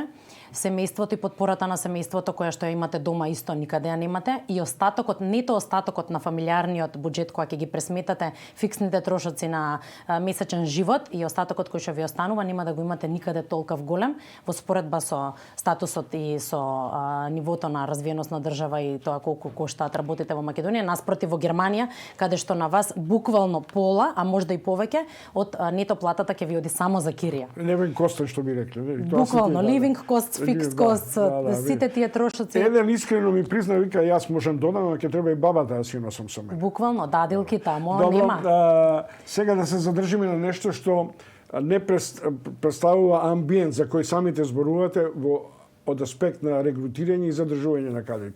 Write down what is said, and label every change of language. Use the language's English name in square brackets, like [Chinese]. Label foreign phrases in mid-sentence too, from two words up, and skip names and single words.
[Macedonian] Семејството и подпората на семејството која што ја имате дома исто никаде ја немате и остатокот, нето остатокот на фамилиарниот буџет која ќе ги пресметате фиксните трошоци на месечен живот и остатокот кој што ви останува нема да го имате никаде толков голем во споредба со статусот и со нивото на развиеност на држава и тоа колку коштаат работите во Македонија, наспротив во Германија, каде што на вас буквално пола, а можда и повеќе од нето платата ќе ви оди само за кирија. [English] Living cost [Macedonian] што би рекле, [English] буквално living cost, fixed cost, [Macedonian] сите тие трошоци. Еден искрено ми призна, вика, јас можам додам, но ќе треба и бабата да си носам со мене. Буквално, дадилки тамо нема. Сега да се задржиме на нешто што не представува амбиент за кој самите зборувате од аспект на регрутирање и задржување на кадрите.